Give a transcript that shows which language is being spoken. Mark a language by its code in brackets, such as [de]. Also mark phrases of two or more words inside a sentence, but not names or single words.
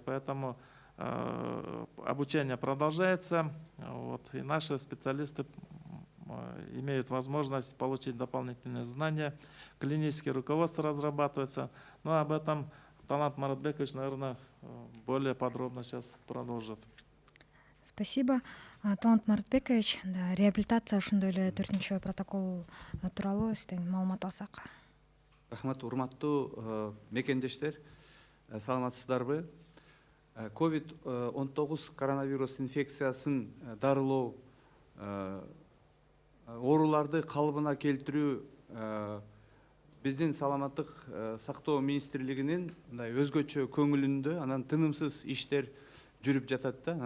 [ru] Поэтому обучение продолжается, вот, и наши специалисты имеют возможность получить дополнительные знания, клинические руководства разрабатываются. Но об этом Талант Маратбекович, наверное, более подробно сейчас продолжит. Спасибо. [ky] Талант Маратбекович, да, реабилитация ошондой эле 4 протокол тууралуу сизден маалымат алсак. Рахмат, урматтуу мекендештер, саламатсыздарбы? COVID-19 коронавирус инфекциясын дарылоо, ооруларды калыбына келтирүү биздин саламаттык сактоо министрлигинин мындай өзгөчө көңүлүндө, анан тынымсыз иштер жүрүп жатат да.